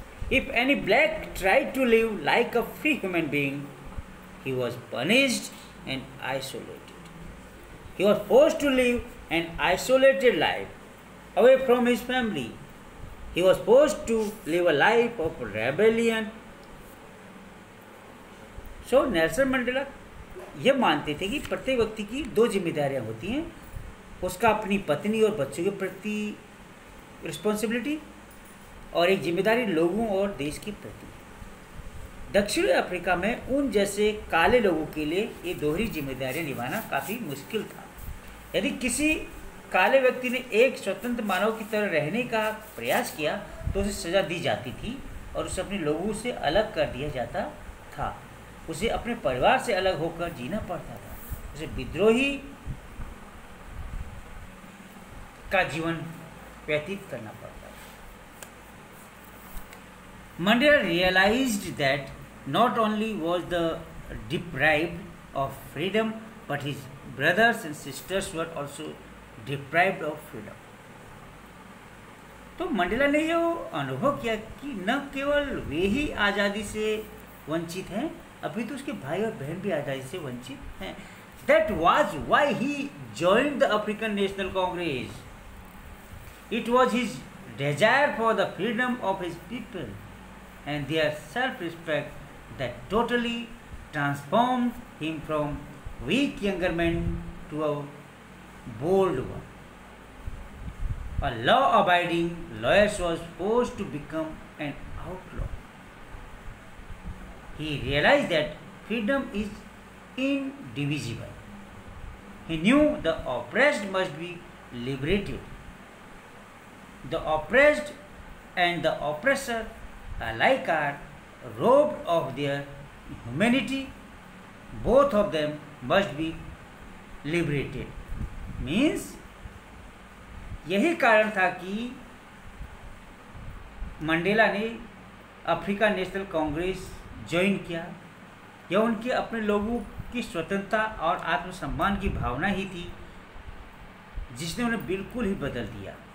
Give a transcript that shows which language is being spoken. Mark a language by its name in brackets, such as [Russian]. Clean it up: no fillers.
[English] If any black tried to live like a free human being, he was punished and isolated. He was forced to live an isolated life away from his family. He was forced to live a life of rebellion. [Hindi] So Nelson Mandela ये मानते थे कि प्रत्येक व्यक्ति की दो जिम्मेदारियां होती हैं, उसका अपनी पत्नी और बच्चों के प्रति रिस्पॉन्सिबिलिटी और एक जिम्मेदारी लोगों और देश के प्रति। दक्षिण अफ्रीका में उन जैसे काले लोगों के लिए ये दोहरी जिम्मेदारियां निभाना काफ़ी मुश्किल था। यदि किसी काले व्यक्ति ने एक स्वतंत्र मानव की तरह रहने का प्रयास किया तो उसे सज़ा दी जाती थी और उसे अपने लोगों से अलग कर दिया जाता था। उसे अपने परिवार से अलग होकर जीना पड़ता था। उसे विद्रोही का जीवन व्यतीत करना पड़ता था। [English] Mandela realized that not only was the deprived of freedom, but his brothers and sisters were also deprived of freedom. [Hindi] तो मंडेला ने जो अनुभव किया कि न केवल वे ही आज़ादी से वंचित हैं, अभी तो उसके भाई और बहन भी आज़ादी से वंचित हैं। [English] That was why he joined the African National Congress. It was his desire for the freedom of his people and their self-respect that totally transformed him from weak younger man to a bold one. A law-abiding lawyer was forced to become an outlaw. He realized that freedom is indivisible. He knew the oppressed must be liberated. The oppressed and the oppressor alike are robbed of their humanity. Both of them must be liberated. [Hindi] Means यही कारण था कि Mandela ने Africa national Congress join किया। यह उनके अपने लोगों की स्वतंत्रता और आत्मसम्मान की भावना ही थी जिसने उन्हें बिल्कुल ही बदल दिया।